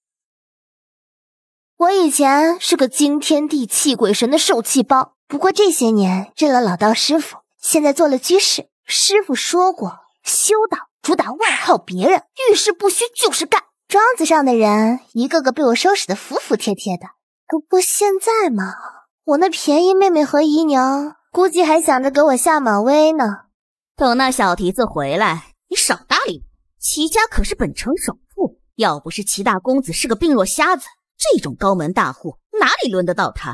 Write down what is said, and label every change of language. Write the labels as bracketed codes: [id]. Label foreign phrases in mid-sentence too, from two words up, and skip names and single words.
[zh] 我以前是個驚天地泣鬼神的受氣包，不過這些年認了老道師傅，現在做了居士。師傅說過，修道主打外靠別人，遇事不虛就是幹。莊子上的人一個個被我收拾得服服帖帖的。不過現在嘛，我那便宜妹妹和姨娘估計還想着給我下馬威呢。等那小蹄子回來，你少搭理我。齊家可是本城首富，要不是齊大公子是個病弱瞎子，這種高門大戶哪裡輪得到他？